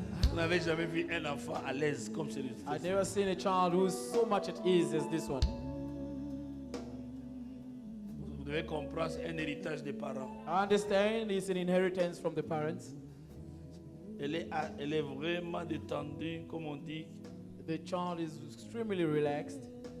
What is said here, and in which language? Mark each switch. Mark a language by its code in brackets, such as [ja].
[fr] Vous n'avez jamais vu un enfant à l'aise comme celui-ci. [en] I've never seen a child who's so much at ease as this one. [fr] Vous devez comprendre, c'est un héritage des parents. [en] I understand it's an inheritance from the parents. [fr] Elle est vraiment détendue, comme on dit. [en] The child is extremely relaxed,